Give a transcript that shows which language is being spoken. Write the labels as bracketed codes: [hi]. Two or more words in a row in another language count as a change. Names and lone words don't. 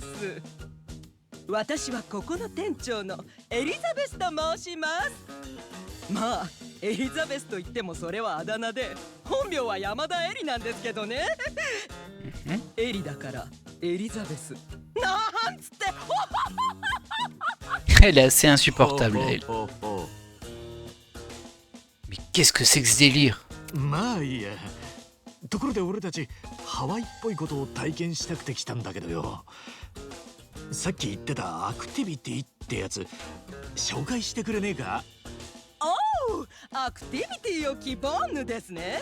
[ja] 私はここの店長のエリザベスと申します。まあエリザベスと言ってもそれはあだ名で、本名は山田エリなんですけどね。エリだからエリザベスなんつって。 [fr] Elle est assez insupportable, elle. Mais qu'est-ce que c'est que ce délire? [ja] まあいいや。ところで俺たちハワイっぽいことを体験したくて来たんだけどよ。さっき言ってたアクティビティってやつ紹介してくれねえか？おう、アクティビティを希望ぬですね。